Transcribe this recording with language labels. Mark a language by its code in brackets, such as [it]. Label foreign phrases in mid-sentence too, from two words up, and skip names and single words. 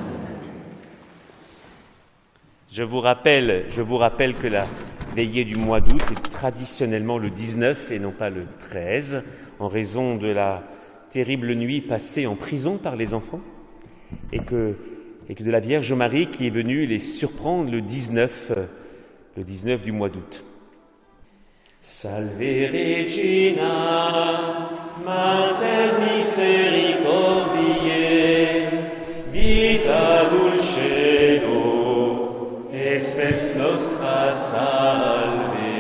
[fr] Je vous rappelle que la veillée du mois d'août est traditionnellement le 19 et non pas le 13, en raison de la terrible nuit passée en prison par les enfants, et que de la Vierge Marie qui est venue les surprendre le 19 du mois d'août. [la] Salve Regina, Mater misericordiae, vita dulcedo, espes nostra salve.